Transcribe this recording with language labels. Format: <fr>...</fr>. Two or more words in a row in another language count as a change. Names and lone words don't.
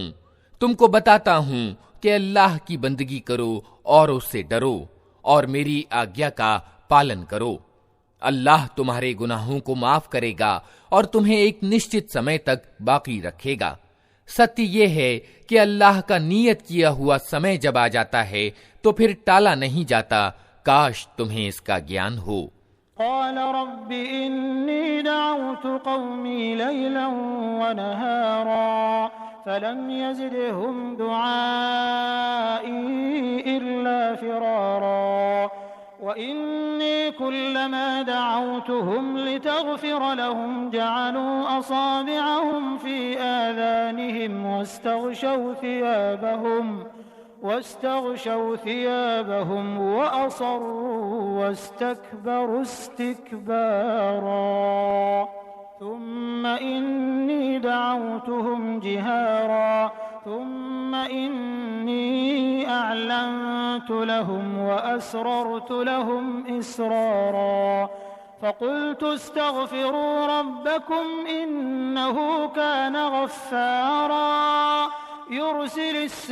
<hi>तुमको बताता हूँ कि अल्लाह की बंदगी करो और उससे डरो और मेरी आज्ञा का पालन करो। अल्लाह तुम्हारे गुनाहों को माफ करेगा और तुम्हें एक निश्चित समय तक बाकी रखेगा। सत्य ये है कि अल्लाह का नियत किया हुआ समय जब आ जाता है तो फिर टाला नहीं जाता। काश तुम्हें इसका ज्ञान हो।</hi> <ar>قال رب إني دعوت قومي ليلا و نهارا فلم يزدهم دعائي إلا فرارا وإني كلما دعوتهم لتغفر لهم جعلوا أصابعهم في آذانهم واستغشوا ثيابهم وأصروا واستكبروا استكبارا ثم إني دعوتهم جهارا ثم إني أعلنت لهم وأسررت لهم إسرارا فقلت استغفروا ربكم إنه كان غفارا يرسل</ar>